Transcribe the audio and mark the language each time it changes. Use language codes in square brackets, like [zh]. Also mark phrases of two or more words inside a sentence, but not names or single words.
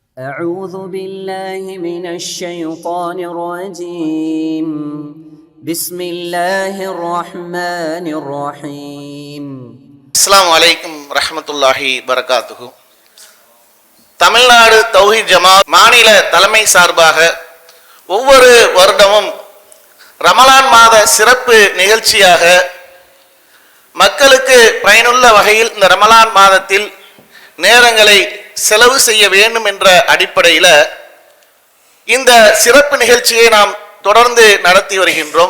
[ar] أعوذ بالله من الشيطان الرجيم بسم الله الرحمن الرحيم السلام عليكم ورحمة الله وبركاته. [ta] தமிழ்நாடு தௌஹீத் ஜமாத் மாநில தலைமை சார்பாக ஒவ்வொரு வருடமும் ரமலான் மாத சிறப்பு நிகழ்ச்சியாக மக்களுக்கு பயனுள்ள வகையில் இந்த ரமலான் மாதத்தில் நேரங்களை செலவு செய்ய வேண்டும் என்ற அடிப்படையில் இந்த சிறப்பு நிகழ்ச்சியை நாம் தொடர்ந்து நடத்தி வருகின்றோம்.